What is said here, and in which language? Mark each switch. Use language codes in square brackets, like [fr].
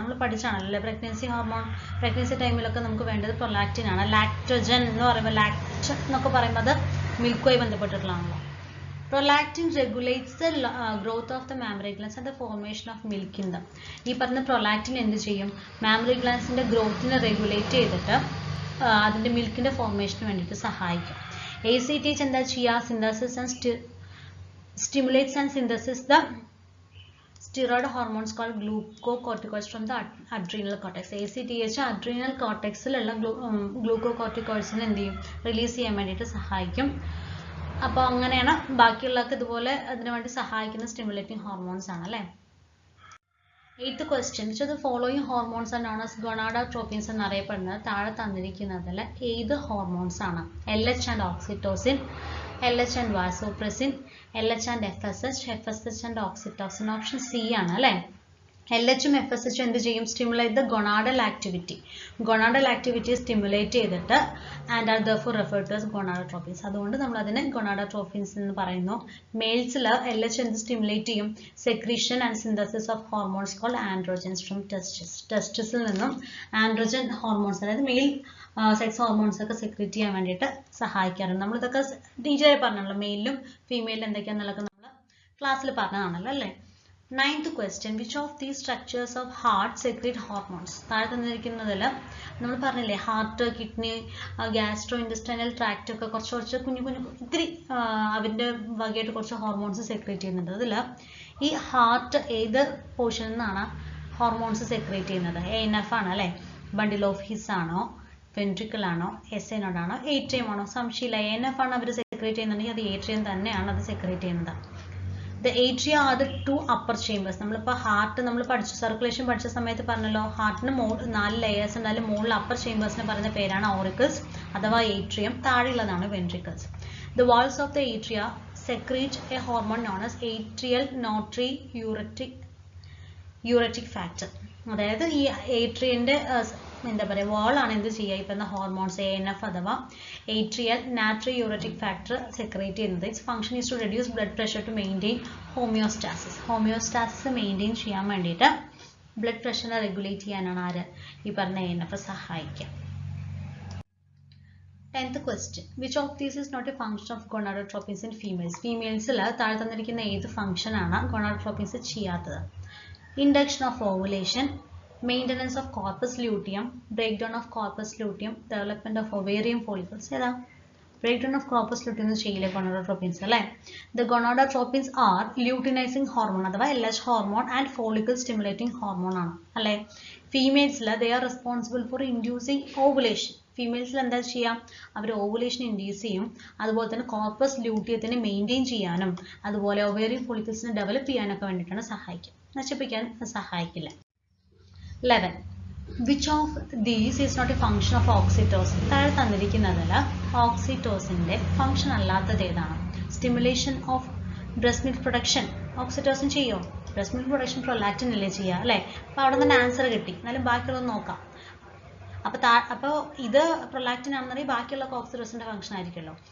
[ml] നമ്മൾ പഠിച്ചാണല്ലോ pregnancy hormone. Pregnancy ടൈമിലൊക്കെ നമുക്ക് വേണ്ടത് പ്രൊലാക്റ്റിൻ ആണ്. ലാക്ടോജൻ എന്ന് പറയുമ്പോൾ, ലാക്ട് എന്നൊക്കെ പറയുമ്പോൾ അത് മിൽക്കുമായി ബന്ധപ്പെട്ടിട്ടുള്ളതാണല്ലോ. [en] Prolactin regulates the growth of the mammary glands and the formation of milk in them. [ml] ഈ പറഞ്ഞ പ്രൊലാക്റ്റിൻ എന്ത് ചെയ്യും? മാമറി ഗ്ലാൻസിന്റെ ഗ്രോത്തിനെ റെഗുലേറ്റ് ചെയ്തിട്ട് അതിന്റെ മിൽക്കിന്റെ ഫോർമേഷന് വേണ്ടിയിട്ട് സഹായിക്കും. ACTH എന്താ ചെയ്യുക? [en] Synthesis and stimulates and synthesis the steroid hormones called glucocorticoids from the adrenal cortex. [ml] ACTH adrenal cortex-ലുള്ള ഗ്ലൂക്കോകോർട്ടിക്കോയിഡ്സിനെ എന്ത് ചെയ്യും? റിലീസ് ചെയ്യാൻ വേണ്ടിയിട്ട് സഹായിക്കും. അപ്പോൾ അങ്ങനെയാണ് ബാക്കിയുള്ളതൊക്കെ ഇതുപോലെ അതിനു വേണ്ടി സഹായിക്കുന്ന സ്റ്റിമുലേറ്റിംഗ് ഹോർമോൺസ് ആണ് അല്ലേ. [en] eighth question, which of the following hormones are known as gonadotropins [ml] എന്നറിയപ്പെടുന്നത്? താഴെ തന്നിരിക്കുന്നതിൽ ഏത് ഹോർമോൺസ് ആണ്? [en] LH and oxytocin, LH and vasopressin, LH and FSH, FSH and oxytocin. [ml] Option C ആണ് അല്ലേ. LH-ഉം FSH-ഉം എന്ത് ചെയ്യും? [en] Stimulate the gonadal activity. Gonadal activity stimulate [ml] ചെയ്തിട്ട് [en] And are therefore referred to as gonadotropins. [ml] അതുകൊണ്ട് നമ്മൾ അതിനെ ഗൊണാഡോട്രോപ്പിൻസ് എന്ന് പറയുന്നു. മെയിൽസിൽ LH എന്ത് സ്റ്റിമുലേറ്റ് ചെയ്യും? [en] Secretion and synthesis of hormones called androgens from testis. [ml] ടെസ്റ്റിസിൽ നിന്നും ആൻഡ്രോജൻ ഹോർമോൺസ്, അതായത് മെയിൽ സെക്സ് ഹോർമോൺസ് ഒക്കെ സെക്രീറ്റ് ചെയ്യാൻ വേണ്ടിയിട്ട് സഹായിക്കാറുണ്ട്. നമ്മളിതൊക്കെ ടീച്ചറായി പറഞ്ഞല്ലോ, മെയിലും ഫീമെയിലും എന്തൊക്കെയാണെന്നുള്ളതൊക്കെ നമ്മൾ ക്ലാസ്സിൽ പറഞ്ഞതാണല്ലോ അല്ലേ. [en] Ninth question, which of these structures of heart secrete hormones? [ml] താഴെ തന്നിരിക്കുന്നതിൽ നമ്മൾ പറഞ്ഞില്ലേ heart, kidney, gastro intestinal tract ഒക്കെ കുറച്ച് കുഞ്ഞു ഇത്തിരി അതിൻ്റെ വകയായിട്ട് കുറച്ച് ഹോർമോൺസ് സെക്രേറ്റ് ചെയ്യുന്നുണ്ട്. അതിൽ ഈ ഹാർട്ട് ഏത് പോർഷനിൽ നിന്നാണ് ഹോർമോൺസ് സെക്രേറ്റ് ചെയ്യുന്നത്? ANF ആണ് അല്ലേ. ബണ്ടിൽ ഓഫ് ഹിസ് ആണോ, വെൻട്രിക്കിൾ ആണോ, SA നോഡ് ആണോ, ഏട്രിയം ആണോ? സംശയമില്ല, ANF ആണ് അവർ സെക്രേറ്റ് ചെയ്യുന്നുണ്ടെങ്കിൽ അത് ഏട്രിയം തന്നെയാണ് അത് സെക്രേറ്റ് ചെയ്യുന്നത്. [en] The atria are the two upper chambers. [ml] നമ്മളിപ്പോൾ ഹാർട്ട് നമ്മൾ പഠിച്ചു, സർക്കുലേഷൻ പഠിച്ച സമയത്ത് പറഞ്ഞല്ലോ, ഹാർട്ടിന് 4 ലെയേഴ്സ് ഉണ്ടായാലും മുകളിൽ അപ്പർ ചേമ്പേഴ്സിനെ പറയുന്ന പേരാണ് ഓറിക്കിൾസ് അഥവാ atrium, താഴെയുള്ളതാണ് ventricles. [en] The walls of the atria secrete a hormone known as atrial natriuretic factor. [ml] അതായത് ഈ ഏട്രിയൻ്റെ എന്താ പറയുക വാളാണ് എന്ത് ചെയ്യുക ഈ പറഞ്ഞ ഹോർമോൺസ് ANF അഥവാ ഏട്രിയൽ നാട്രിയൂററ്റിക് ഫാക്ടർ സെക്രേറ്റ് ചെയ്യുന്നത്. [en] its function is to reduce blood pressure to maintain homeostasis [ml] maintain ചെയ്യാൻ വേണ്ടിയിട്ട് ബ്ലഡ് പ്രഷറിനെ റെഗുലേറ്റ് ചെയ്യാനാണ് ആര് ഈ പറഞ്ഞ ANF സഹായിക്കുക. [en] 10th question. Which of these is not a function of gonadotropins in females? [ml] ഫീമെയിൽസിൽ താഴെ തന്നിരിക്കുന്ന ഏത് ഫംഗ്ഷൻ ആണ് ഗൊണാഡോട്രോപ്പിൻസ് ചെയ്യാത്തത്? [en] Induction of ovulation, maintenance of corpus luteum, breakdown of corpus luteum, development of ovarian follicles. ഏതാ breakdown of corpus luteum ചെയ്യില്ല gonadotropins അല്ലേ? The gonadotropins are luteinizing hormone അഥവാ LH hormone and follicle stimulating hormone ആണ് അല്ലേ? ഫീമെയിൽസിൽ they are responsible for inducing ovulation. [ml] ഫീമെയിൽസിൽ എന്താ ചെയ്യാം? അവർ ovulation induce ചെയ്യും, അതുപോലെ തന്നെ കോർപ്പസ് ലൂട്ടിയത്തിനെ മെയിൻറ്റെയിൻ ചെയ്യാനും അതുപോലെ ഒവേറിയൻ ഫോളിക്കിൾസിനെ ഡെവലപ്പ് ചെയ്യാനൊക്കെ വേണ്ടിയിട്ടാണ് സഹായിക്കുക, നശിപ്പിക്കാൻ സഹായിക്കില്ല. [en] 11. Which of these is not a function of oxytocin? [ml] താഴെ തന്നിരിക്കുന്നതിൽ ഓക്സിറ്റോസിൻ്റെ ഫംഗ്ഷൻ അല്ലാത്തത് ഏതാണ്? Stimulation of breast milk production oxytocin ചെയ്യോ? ബ്രസ്റ്റ് മിൽക്ക് പ്രൊഡക്ഷൻ പ്രൊലാക്റ്റിൻ അല്ലേ ചെയ്യുക അല്ലേ? അപ്പോൾ അവിടെ നിന്ന് ആൻസർ കിട്ടി. എന്നാലും ബാക്കിയുള്ളത് നോക്കാം. അപ്പോൾ ഇത് പ്രൊലാക്റ്റിൻ ആണെന്നുണ്ടെങ്കിൽ ബാക്കിയുള്ള ഓക്സിറ്റോസിൻ്റെ ഫംഗ്ഷൻ ആയിരിക്കുമല്ലോ.